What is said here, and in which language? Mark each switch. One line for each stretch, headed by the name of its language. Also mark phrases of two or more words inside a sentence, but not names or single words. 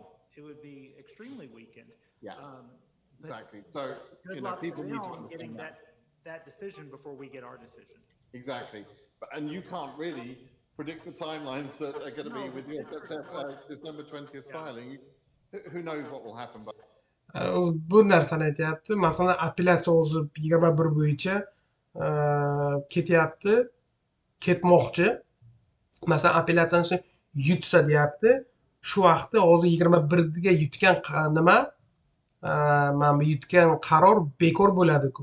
English: It would be extremely weakened. Yeah, exactly. So, people need to getting that decision before we get our decision. Exactly. And you can't really predict the timelines that are going to be with your December 20th filing. Who knows what will happen? But
Uzbek: bu narsani aytyapti. Masalan, apellyatsiya o'zi 21 bo'yicha ketyapti, ketmoqchi. Masalan, apellyatsiyani yutsa deyapti. Shu vaqtda hozir 21 ga yutgan nima? Mana bu yutgan qaror bekor bo'ladi-ku.